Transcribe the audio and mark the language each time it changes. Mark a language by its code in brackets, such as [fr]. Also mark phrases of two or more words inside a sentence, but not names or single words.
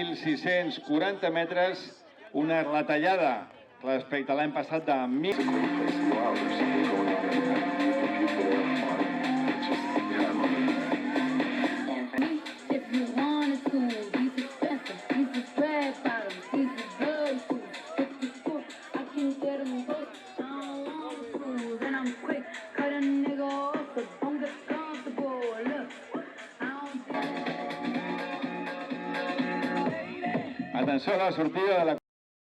[ca] 1.640 metres, una retallada respecte a l'any passat de 1.000. [en] If you wanted to, these expensive, these is red bottoms, these is blood shoes. If you cook, I can get them both. I don't want shoes, and I'm quick. Cut a nigga off, so don't get comfortable. Look, I don't. [ca] Atenció a la sortida de la